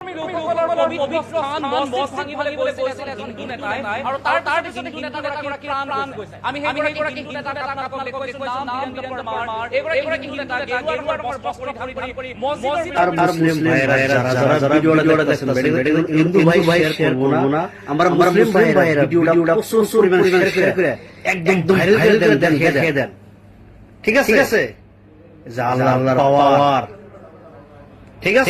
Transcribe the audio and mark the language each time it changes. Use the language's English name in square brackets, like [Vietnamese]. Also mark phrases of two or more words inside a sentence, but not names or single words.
[Assamese] শিল্পীসকলৰ পবিত্ৰ স্থান মছজিদ ভাঙিবলৈ গৈছিল এজন হিন্দু নেতাই আৰু তাৰ পিছতে হিন্দু নেতাগৰাকীৰ প্ৰাণ গৈছে। আমি সেইগৰাকী হিন্দু নেতাক আপোনালোকক দেখুৱাইছো, নাম বীৰেন্দ্ৰ পৰমাৰ। এইগৰাকী হিন্দু নেতা গেৰুৱা ৰঙৰ বস্ত্ৰ পৰিধান কৰি মছজিদ [Bangla] আর মুসলিম ভাইরা যারা ভিডিওটা দেখছেন হিন্দু ভাই শেয়ার করব না, আমরা মুসলিম ভাইরা ভিডিওটা প্রচুর পরিমাণে শেয়ার করে একদম ভাইরাল করে দেখিয়ে দেন। ঠিক আছে? যে আল্লাহর পাওয়ার, ঠিক আছে?